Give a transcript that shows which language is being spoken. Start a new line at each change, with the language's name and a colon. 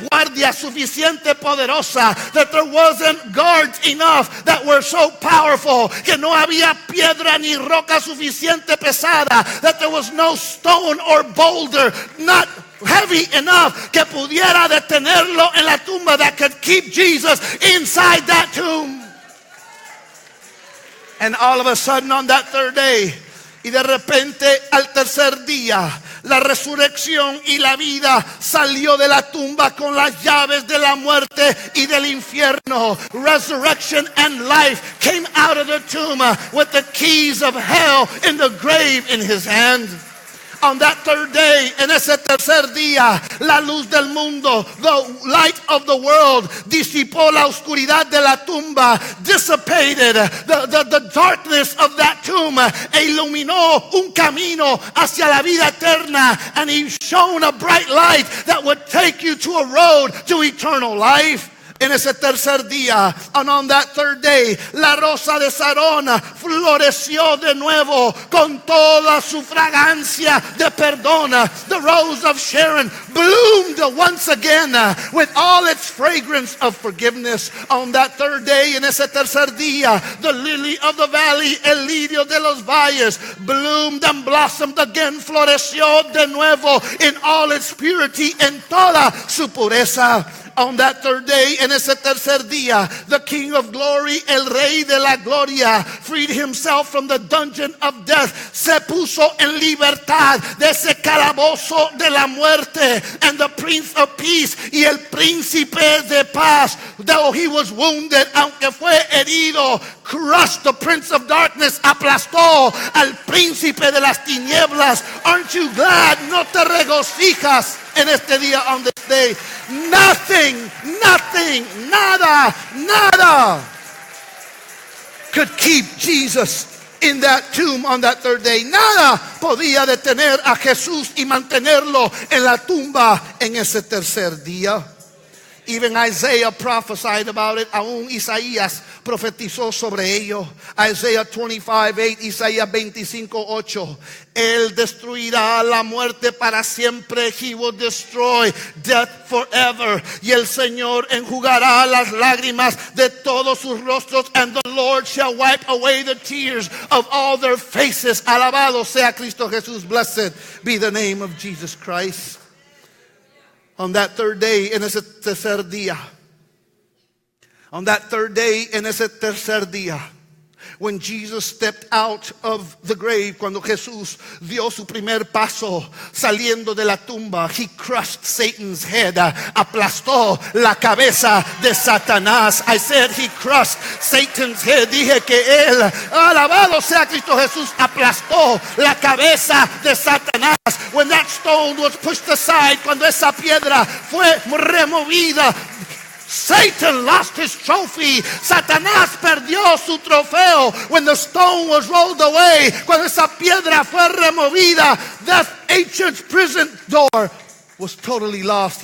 Spanish: guardia suficiente poderosa,
English: that there wasn't guards enough that were so powerful,
Spanish: que no había piedra ni roca suficiente pesada,
English: that there was no stone or boulder not heavy enough
Spanish: que pudiera detenerlo en la tumba,
English: that could keep Jesus inside that tomb. And all of a sudden on that third day,
Spanish: y de repente al tercer día, la resurrección y la vida salió de la tumba con las llaves de la muerte y del infierno.
English: Resurrection and life came out of the tomb with the keys of hell in the grave in his hand. On that third day,
Spanish: en ese tercer día, la luz del mundo,
English: the light of the world,
Spanish: disipó la oscuridad de la tumba,
English: dissipated the darkness of that tomb,
Spanish: e iluminó un camino hacia la vida eterna,
English: and he shone a bright light that would take you to a road to eternal life.
Spanish: En ese tercer día,
English: and on that third day,
Spanish: la rosa de Sarón floreció de nuevo con toda su fragancia de perdón.
English: The rose of Sharon bloomed once again with all its fragrance of forgiveness. On that third day,
Spanish: en ese tercer día,
English: the lily of the valley,
Spanish: el lirio de los valles,
English: bloomed and blossomed again,
Spanish: floreció de nuevo
English: in all its purity,
Spanish: en toda su pureza.
English: On that third day,
Spanish: en ese tercer día,
English: the King of Glory,
Spanish: el Rey de la Gloria,
English: freed himself from the dungeon of death.
Spanish: Se puso en libertad de ese calabozo de la muerte.
English: And the Prince of Peace,
Spanish: y el Príncipe de Paz,
English: though he was wounded,
Spanish: aunque fue herido,
English: crushed the Prince of Darkness,
Spanish: aplastó al Príncipe de las Tinieblas.
English: Aren't you glad?
Spanish: No te regocijas en este día,
English: on this day. Nothing, nada could keep Jesus in that tomb on that third day.
Spanish: Nada podía detener a Jesús y mantenerlo en la tumba en ese tercer día.
English: Even Isaiah prophesied about it.
Spanish: Aún Isaías profetizó sobre ello. Isaiah 25:8, Isaías 25:8. Él destruirá la muerte para siempre.
English: He will destroy death forever.
Spanish: Y el Señor enjugará las lágrimas de todos sus rostros.
English: And the Lord shall wipe away the tears of all their faces.
Spanish: Alabado sea Cristo Jesús.
English: Blessed be the name of Jesus Christ. On that third day,
Spanish: en ese tercer día.
English: On that third day, en ese tercer día. When Jesus stepped out of the grave,
Spanish: cuando Jesús dio su primer paso saliendo de la tumba,
English: he crushed Satan's head,
Spanish: aplastó la cabeza de Satanás.
English: I said he crushed Satan's head.
Spanish: Dije que él, alabado sea Cristo Jesús, aplastó la cabeza de Satanás.
English: When that stone was pushed aside,
Spanish: cuando esa piedra fue removida,
English: Satan lost his trophy.
Spanish: Satanás perdió su trofeo.
English: When the stone was rolled away,
Spanish: cuando esa piedra fue removida,
English: that ancient prison door was totally lost.